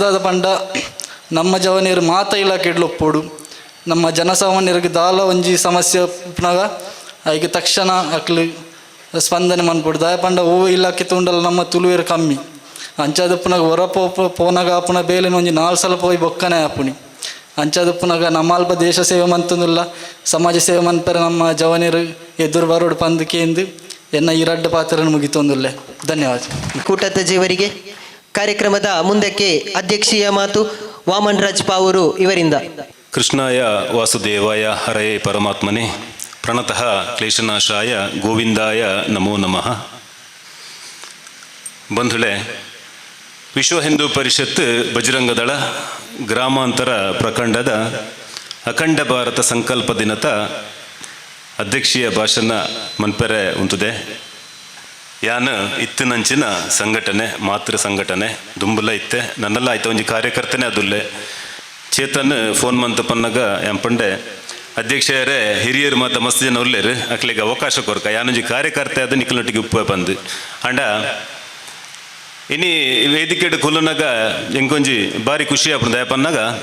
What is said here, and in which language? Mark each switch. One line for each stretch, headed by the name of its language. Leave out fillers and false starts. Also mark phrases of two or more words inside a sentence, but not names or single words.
Tulu: ದಾದ ಪಂಡ ನಮ್ಮ ಜವನಿಯರು ಮಾತ ಇಲಾಖೆ ಒಪ್ಪೋಡು ನಮ್ಮ ಜನಸಾಮಾನ್ಯರಿಗೆ ದಾಲ ಒಂಜಿ ಸಮಸ್ಯೆ ಉಪ್ಪನಾಗ ಐಗೆ ತಕ್ಷಣ ಅಕ್ಲು ಸ್ಪಂದನೆ ಮನ್ಪೊಡು ದಾಯ ಪಂಡ ಓ ಇಲಾಖೆ ತುಂಡಲ್ಲ ನಮ್ಮ ತುಳುವೇರು ಕಮ್ಮಿ ಅಂಚಾದಪ್ಪನಾಗ ಹೊರ ಪೋನಾಗ ಆಪುನ ಬೇಲೆನ ಒಂಜಿ 4 ಸಲ ಪೋಯಿ ಬೊಕ್ಕನೆ ಆಪುನಿ ಅಂಚಾದಪ್ಪನಾಗ ನಮ್ಮ ಅಲ್ಪ ದೇಶ ಸೇವೆ ಮಂತಂದಿಲ್ಲ ಸಮಾಜ ಸೇವೆ ಮನ್ಪರೆ ನಮ್ಮ ಜವನಿಯರು ಎದುರು ಬರೋಡು ಪಂದಕೇಂದು ಎನ್ನ ಈ ರಡ್ಡ ಪಾತ್ರನ ಮುಗಿತೊಂದುಲ್ಲೆ. ಧನ್ಯವಾದ.
Kannada: ಕೂಟದ ಜೀವರಿಗೆ ಕಾರ್ಯಕ್ರಮದ ಮುಂದಕ್ಕೆ ಅಧ್ಯಕ್ಷೀಯ ಮಾತು ವಾಮನ್ ರಾಜ್ ಪಾವೂರು ಇವರಿಂದ.
Sanskrit: ಕೃಷ್ಣಾಯ ವಾಸುದೇವಾಯ ಹರಯೇ ಪರಮಾತ್ಮನೇ ಪ್ರಣತಃ ಕ್ಲೇಶನಾಶಾಯ ಗೋವಿಂದಾಯ ನಮೋ ನಮಃ.
Tulu: ಬಂಧುಳೆ, ವಿಶ್ವ ಹಿಂದೂ ಪರಿಷತ್ ಬಜರಂಗದಳ ಗ್ರಾಮಾಂತರ ಪ್ರಖಂಡದ ಅಖಂಡ ಭಾರತ ಸಂಕಲ್ಪ ದಿನದ ಅಧ್ಯಕ್ಷೀಯ ಭಾಷಣ ಮನ್ಪೆರೆ ಉಂತುದೆ. ಯಾನು ಇತ್ತಿನಂಚಿನ ಸಂಘಟನೆ ಮಾತೃ ಸಂಘಟನೆ ದುಂಬುಲ ಇತ್ತೆ ನನ್ನೆಲ್ಲ ಆಯ್ತು ಒಂಜಿ ಕಾರ್ಯಕರ್ತನೇ ಅದುಲ್ಲೆ ಚೇತನ್ ಫೋನ್ ಮಂತ ಪನ್ನಗ ಎಂಪಂಡೆ ಅಧ್ಯಕ್ಷರೇ ಹಿರಿಯರು ಮತ್ತು ಮಸ್ತ್ ಜನ ಉಲ್ಲೇರು ಅಕ್ಲಿಗೆ ಅವಕಾಶ ಕೊರ್ಕ ಯಾನೊಂಜಿ ಕಾರ್ಯಕರ್ತೆ ಅದು ನಿಖಲೊಟ್ಟಿಗೆ ಉಪ್ಪ ಬಂದು ಅಂಡ ಇನಿ ವೇದಿಕೆ ಕುಲ್ಲನಾಗ ಎಂಕೊಂಜಿ ಭಾರಿ ಖುಷಿ ಆಪುಂದ ಪನ್ನಾಗ